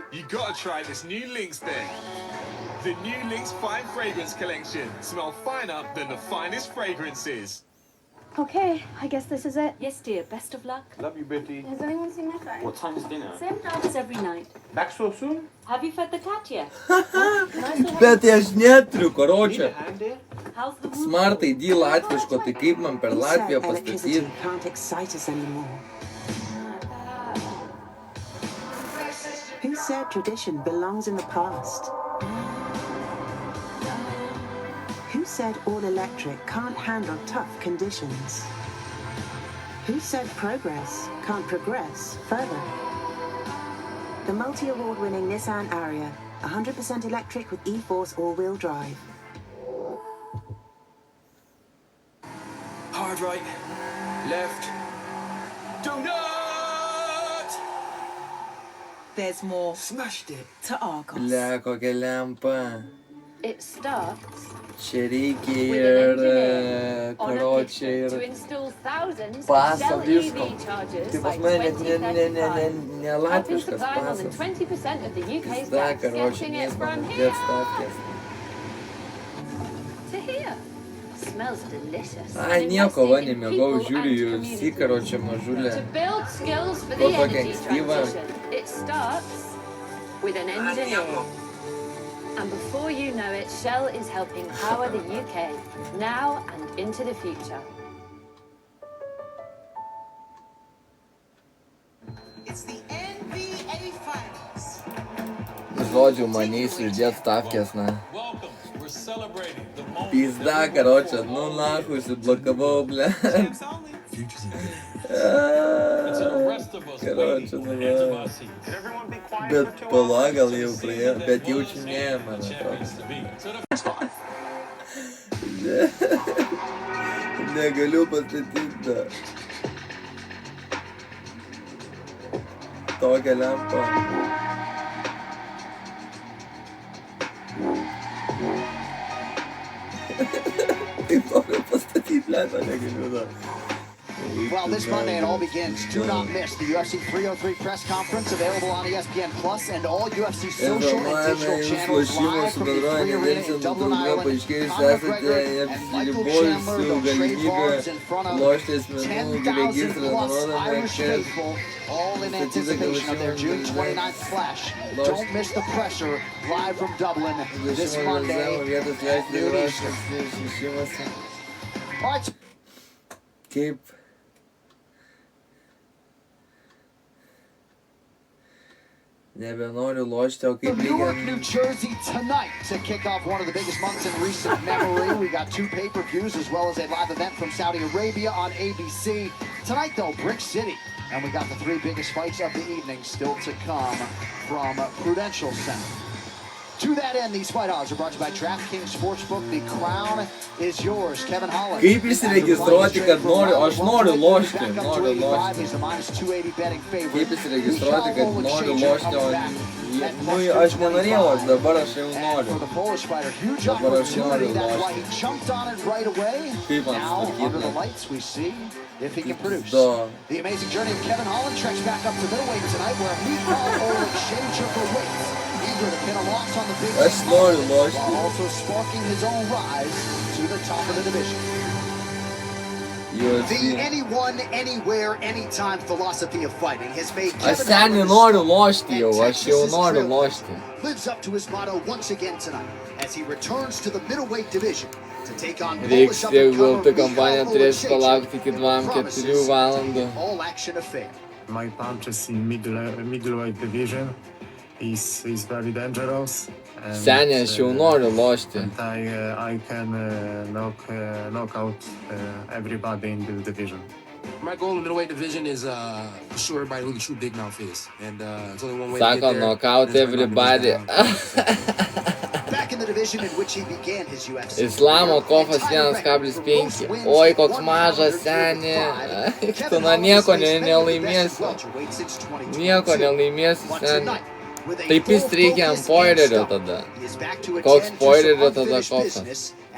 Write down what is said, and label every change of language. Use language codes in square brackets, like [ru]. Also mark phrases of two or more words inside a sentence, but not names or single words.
[en] You gotta try this new Lynx thing. The new Lynx Fine Fragrance Collection. Smell finer than the finest fragrances. Okay, I guess this is it. Yes, dear. Best of luck. Love you, Betty. Has anyone seen my phone? What time is dinner? Same time as every night. Back so soon? Have you fed the cat yet? [lt] Bet aš neturiu, karočią. [en] How's the wound? [lt] Smart ID latviško, tai kaip man per Latviją pastatyti? [en] Can't excite us anymore. Who said tradition belongs in the past? Who said all electric can't handle tough conditions? Who said progress can't progress further? The multi-award-winning Nissan Ariya, 100% electric with e-force all-wheel drive. Hard right, left, donut! There's more. Smashed it. To Argos. [lt] Ble, kokia lempa. [en] It starts [lt] Čia reikia [en] with [lt] ir, [en] an engineer on a [lt] karočią, [en] mission to [lt] ir [en] install thousands [lt] paso [en] of Shell [lt] visko. [en] EV chargers [lt] Tai [en] by [lt] pas mane net ne [en] 2035. [lt] ne [en] Helping [lt] latviškas [en] supply more than [lt] pasas. [en] 20% of the UK's [lt] Da, [en] gas, [lt] karočią, [en] getting it [lt] nes [en] from [lt] man [en] here [lt] dėt stavkės. [en] to here. Smells delicious. [lt] Ai, [en] And [lt] nieko, va, [en] investing in [lt] nemėgau, [en] people [lt] žiūriu [en] and [lt] jų [en] communities. [lt] visi, karočią, mažulę. [en] To build skills for [lt] Po [en] the [lt] tokia [en] energy [lt] ankstyva. [en] transition, it starts with an engineer. And before you know it, Shell is helping power the UK, now and into the future. It's the NBA Finals. [lt] Žodžiu, manys uždėt stavkės, na. Pizda, karočią, [ru] ну наху, [lt] užsiblokavau, ble. Karočią, nu va. Bet pala gal jau praėjo, bet jaučiu ne, man atrodo. Negaliu pastatyti, da. Tokią lempą. Taip noriu pastatyti lempą, negaliu, da. [en] Well, this Monday it all begins. Do not miss the UFC 303 press conference available on ESPN Plus and all UFC social and digital channels live from the Free Arena in Dublin, Ireland. Conor McGregor and Michael Chandler, the trademarks in front of 10,000 plus Irish faithful, all in anticipation of their June 29th clash. Don't miss the pressure live from Dublin this Monday at noon Eastern. All right. [lt] Kaip nebenoriu lošti, o kaip [en] Newark, New Jersey tonight to kick off one of the biggest months in recent memory. We got 2 pay-per-views as well as a live event from Saudi Arabia on ABC. Tonight, though, Brick City. And we got the 3 biggest fights of the evening still to come from Prudential Center. To that end, these fight odds are brought to you by DraftKings Sportsbook. The crown is yours. Kevin Holland. [lt] Kaip įsiregistruoti, kad aš noriu lošti, noriu lošti. Kaip įsiregistruoti, kad noriu lošti, o aš nenorėjau, dabar aš jau noriu. Dabar aš noriu lošti. Kaip man sutvarkyti? [en] If he can produce. The amazing journey of Kevin Holland treks back up to middleweight tonight, where Mikhail will exchange for weight. Eager to pin a loss on the big stage, while also sparking his own rise to the top of the division. The anyone, anywhere, anytime philosophy of fighting has made [lt] Aš seniai noriu lošti jau, aš jau noriu lošti. [en] lives up to his motto once again tonight as he returns to the middleweight division to take on [lt] Reiks tiek gauti kampanija turės palaukti iki 2-4 valandų. [en] all-action affair. My punch is in middleweight division. He's very dangerous. [lt] Senė, aš jau noriu lošti. [en] And I can knock out everybody in this division. My goal in the middleweight division is to show everybody who the true big mouth is. And there's only one way to get [lt] Sako, [en] there. knock out everybody. Back in the division in which he began his UFC. [lt] Islamo kofas 1,5. Oi, koks mažas, senė. Tu na nieko nelaimėsi. Nieko nelaimėsi, senė. Taip jis reikia ant spoilerio tada. Koks spoilerio tada kofas?